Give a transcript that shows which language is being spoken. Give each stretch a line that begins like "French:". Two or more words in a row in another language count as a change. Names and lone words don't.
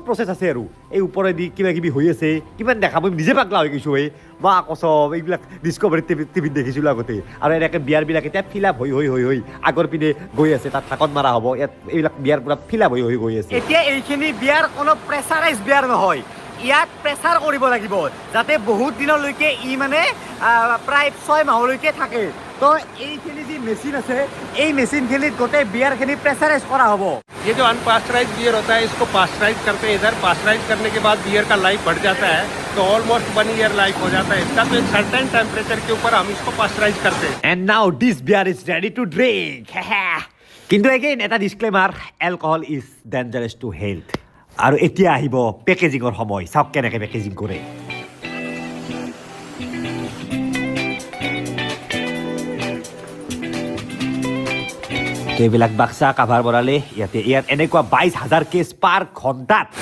Assamese: প্ৰচেছ আছে আৰু এই ওপৰেদি কিবা কিবি হৈ আছে কিমান দেখাব নিজে পাগলা হৈ গৈছোঁ বা কচম এইবিলাক ডিস্কভাৰী টিভিত দেখিছিলোঁ আগতে আৰু এনেকৈ বিয়াৰবিলাক এতিয়া
English: fill up
Assamese: হৈ আগৰ পিনে গৈ আছে তাত থাকত মাৰা হ'ব ইয়াত এইবিলাক বিয়াৰ পূৰা
English: fill up
Assamese: হৈ গৈ আছে এতিয়া এইখিনি বিয়াৰ কোনো
English: pressurize beer
Assamese: নহয় ইয়াত প্ৰেছাৰ কৰিব লাগিব যাতে বহুত দিনলৈকে ই মানে প্ৰায় 6 মাহলৈকে থাকে তো এইখিনি যি মেচিন আছে এই মেচিনখিনিত গোটেই বিয়াৰখিনি প্ৰেছাৰাইজ কৰা হ'ব
Hindi: ये जो अनपास्चराइज बियर होता है इसको पास्चराइज करते हैं इधर पास्चराइज करने के बाद बियर का लाइफ बढ़ जाता है तो
English: almost 1 year life
Hindi: हो जाता है इसका तो एक
English: certain temperature
Hindi: के ऊपर हम इसको पास्चराइज करते हैं
English: And now this beer is ready to drink.
Assamese: কিন্তু again এটা ডিসক্লেমাৰ
English: alcohol is dangerous to health
Assamese: আৰু এতিয়া আহিব পেকেজিঙৰ সময় চাওক কেনেকৈ পেকেজিং কৰে এইবিলাক বাক্সা কাভাৰ বনালে ইয়াত এনেকুৱা 22,000 কেছ পাৰ ঘণ্টাত